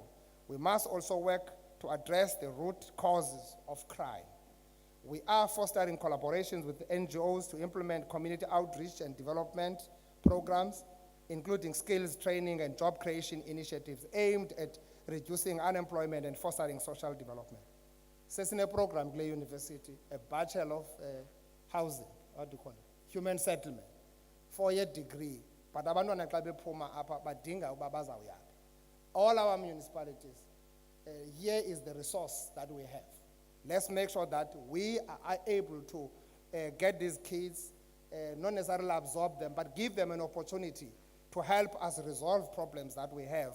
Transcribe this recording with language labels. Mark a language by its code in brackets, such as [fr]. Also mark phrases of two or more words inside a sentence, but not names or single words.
[en] We must also work to address the root causes of crime. We are fostering collaborations with NGOs to implement community outreach and development programs, including skills training and job creation initiatives aimed at reducing unemployment and fostering social development. [xh] Sesine program kule [en] university, a Bachelor of Housing, what do you call it? Human Settlement, 4-year degree, but [xh] abantwana xa bephuma apha badinga uba bazawuyaphi. [en] All our municipalities, here is the resource that we have. Let's make sure that we are able to get these kids, not necessarily absorb them, but give them an opportunity to help us resolve problems that we have.